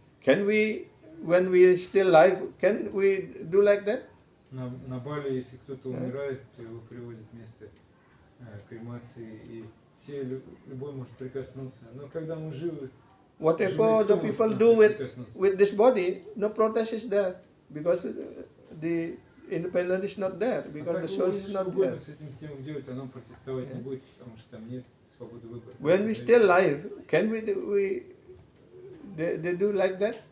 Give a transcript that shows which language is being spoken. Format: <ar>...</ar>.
<en>Can we, when we still alive, can we do like that?</en> <ru>На Бали, если кто-то</ru> <en>Yeah.</en> <ru>умирает, то его приводят в место кремации, и любой может прикоснуться. Но когда мы живы,</ru> <en>Whatever the people do with this body, no protest is there because the independence is not there because the soul is not there.</en> <ru>с этим телом делать, оно протестовать не будет, потому что там нет свободы выбора.</ru> <en>When we still alive, can they do like that?</en>